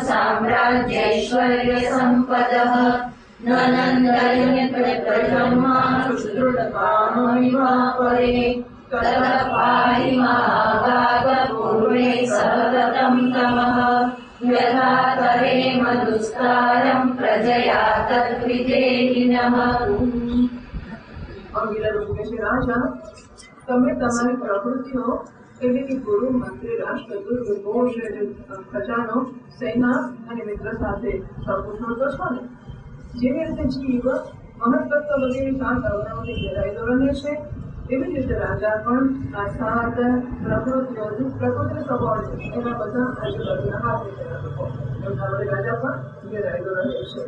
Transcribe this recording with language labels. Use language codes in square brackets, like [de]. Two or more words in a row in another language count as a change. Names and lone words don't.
[sa] साम्राज्यैश्वर्यसम्पदः न नन्दन्यप्रजन्माशु दृढकाममिवापरे ततः पाहि महाभागपूर्वे सततं तमः यथा करेम दुस्तारं प्रजया तद्विधेहिनः. [gu] અંગિરા રૂપે છે રાજા, તમે તમારી પ્રવૃત્તિઓ એટલે કે ગુરુ, મંત્રી, રાષ્ટ્રદૂત, ઘોષ, ખજાનો, સેના અને મિત્ર સાથે સકુશળ તો છો ને. જેવી રીતે જીવ મહત્તત્વ વગેરે 7 અવયવોથી ઘેરાયેલો રહે છે, એવી જ રીતે રાજા પણ આ 7 પ્રકૃતિનો સ્વભાવ છે એના બધા આજુબાજુના હાથ નીચેના લોકો એમના વડે રાજા પણ ઘેરાયેલો રહે છે.